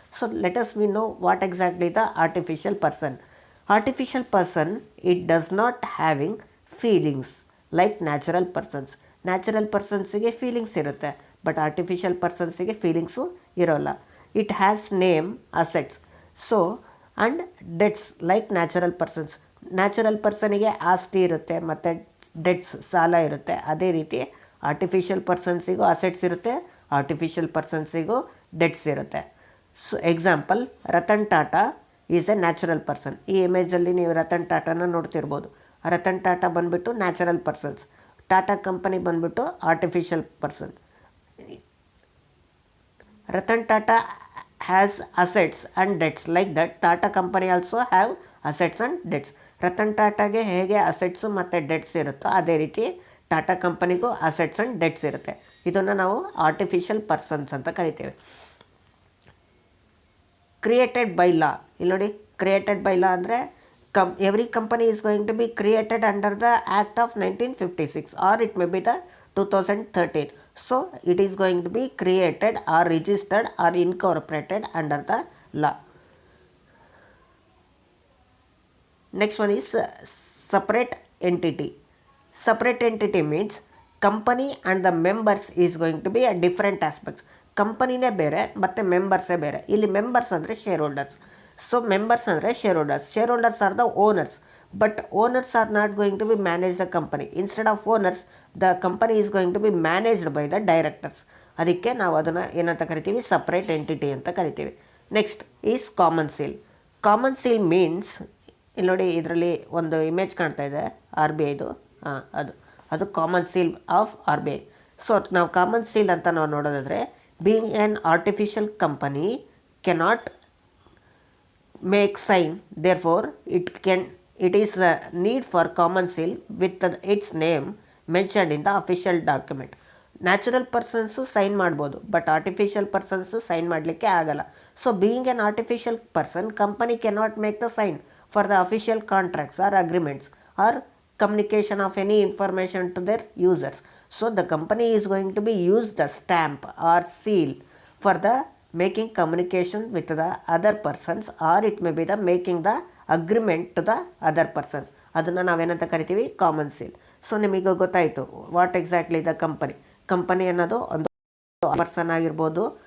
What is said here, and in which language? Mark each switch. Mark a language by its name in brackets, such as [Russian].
[English] So let us we know what exactly the artificial person. Artificial person, it does not having feelings like natural persons. [Kannada] Natural persons ಗೆ feelings ಇರುತ್ತೆ, but artificial ಪರ್ಸನ್ಸಿಗೆ feelings ಇರೋಲ್ಲ. [English] It has name, assets, so and debts like natural persons. [Kannada] Natural ಪರ್ಸನಿಗೆ ಆಸ್ತಿ ಇರುತ್ತೆ ಮತ್ತು debts, ಸಾಲ ಇರುತ್ತೆ. ಅದೇ ರೀತಿ ಆರ್ಟಿಫಿಷಿಯಲ್ ಪರ್ಸನ್ಸಿಗೂ ಅಸೆಟ್ಸ್ ಇರುತ್ತೆ, ಆರ್ಟಿಫಿಷಿಯಲ್ ಪರ್ಸನ್ಸಿಗೂ ಡೆಟ್ಸ್ ಇರುತ್ತೆ. [English] So example, Ratan Tata is a natural person. [Kannada] ಈ ಇಮೇಜಲ್ಲಿ ನೀವು ರತನ್ ಟಾಟಾನ ನೋಡ್ತಿರ್ಬೋದು. ರತನ್ ಟಾಟಾ ಬಂದುಬಿಟ್ಟು ನ್ಯಾಚುರಲ್ ಪರ್ಸನ್ಸ್, ಟಾಟಾ ಕಂಪನಿ ಬಂದುಬಿಟ್ಟು artificial person. [English] Ratan Tata has assets and debts, like that Tata company also have assets and debts. [Kannada] Ratan ಟಾಟಾಗೆ ಹೇಗೆ ಅಸೆಟ್ಸು ಮತ್ತು ಡೆಟ್ಸ್ ಇರುತ್ತೋ ಅದೇ ರೀತಿ ಟಾಟಾ ಕಂಪನಿಗೂ ಅಸೆಟ್ಸ್ ಆ್ಯಂಡ್ ಡೆಟ್ಸ್ ಇರುತ್ತೆ. ಇದನ್ನು ನಾವು ಆರ್ಟಿಫಿಷಿಯಲ್ ಪರ್ಸನ್ಸ್ ಅಂತ ಕರಿತೇವೆ. [English] created by law, [Kannada] ಇಲ್ಲಿ ನೋಡಿ, [English] Created by law ಅಂದರೆ every company is going to be created under the act of 1956 or it may be the 2013. So it is going to be created or registered or incorporated under the law. Next one is separate entity. Separate entity means company and the members is going to be a different aspects. [Kannada] ಕಂಪನಿನೇ ಬೇರೆ ಮತ್ತು ಮೆಂಬರ್ಸೇ ಬೇರೆ. ಇಲ್ಲಿ members ಅಂದರೆ share holders. So members ಅಂದರೆ share holders. [English] Shareholders are the owners, but owners are not going to be manage the company. Instead of owners the company is going to be managed by the directors. [Kannada] ಅದಕ್ಕೆ ನಾವು ಅದನ್ನು ಏನಂತ ಕರಿತೀವಿ, separate entity ಅಂತ ಕರಿತೀವಿ. [English] Next is common seal. Common seal means, [Kannada] ಇಲ್ಲಿ ನೋಡಿ, ಇದರಲ್ಲಿ ಒಂದು ಇಮೇಜ್ ಕಾಣ್ತಾ ಇದೆ [English] R B ಐದು, ಅದು common seal of R B I. ಸೊ [Kannada] ನಾವು ಕಾಮನ್ ಸೀಲ್ ಅಂತ ನಾವು ನೋಡೋದಾದರೆ, [English] Being an artificial company cannot make sign, therefore it is a need for common seal with its name mentioned in the official document. [Kannada] Natural persons sign ಮಾಡ್ಬೋದು, but artificial persons sign ಮಾಡಲಿಕ್ಕೆ ಆಗಲ್ಲ. [English] So being an artificial person, company cannot make the sign for the official contracts or agreements or communication of any information to their users. So the company is going to be use the stamp or seal for the making communication with the other persons, or it may be the making the agreement to the other person. [Kannada] ಅದನ್ನು ನಾವೇನಂತ ಕರಿತೀವಿ, common seal. So ನಿಮಗೆ ಗೊತ್ತಾಯಿತು [English] what exactly the company [Kannada] ಅನ್ನೋದು ಒಂದು person ಆಗಿರ್ಬೋದು.